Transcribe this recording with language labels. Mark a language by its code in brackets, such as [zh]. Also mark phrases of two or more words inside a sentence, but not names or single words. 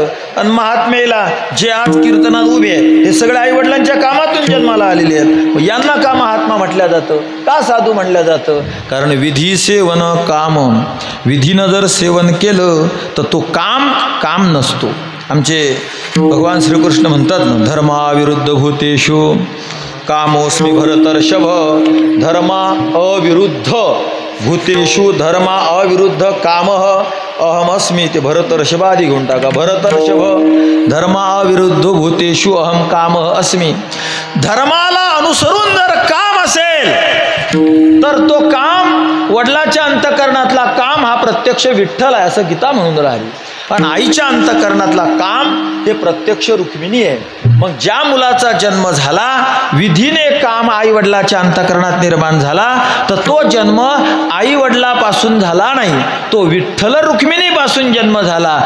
[mr] आणि महात्मेला जे आज कीर्तनात उभे आहेत हे सगळे आईवडिलांच्या कामातून जन्माला आलेले आहेत. मग यांना का महात्मा म्हटलं जातं, का साधू म्हटलं जातं? कारण विधी सेवन काम. विधीनं जर सेवन केलं तर तो काम नसतो. आमचे भगवान श्रीकृष्ण म्हणतात ना, [sa] धर्माविरुद्ध भूतेषु कामोस्मी भरतर्षभ. धर्मा अविरुद्ध भूतेषु धर्मा अविरुद्ध काम अहमस्मी. [mr] ते भरतर्षभादी घेऊन टाका. [sa] भरतर्षभ धर्मा अविरुद्ध भूतेषु अहम काम अस्मी. [mr] धर्माला अनुसरून जर काम असेल तर तो काम वडिलाच्या अंतःकरणातला काम हा प्रत्यक्ष विठ्ठल आहे असं गीता म्हणून राहिली. पण आईच्या अंतःकरणातला काम हे प्रत्यक्ष रुक्मिणी आहे. मग ज्या मुलाचा जन्म झाला विधीने काम आई वडिलाच्या अंतःकरणात निर्माण झाला तर तो जन्म आई वडिलापासून झाला नाही, तो विठ्ठल रुक्मिणीपासून जन्म झाला.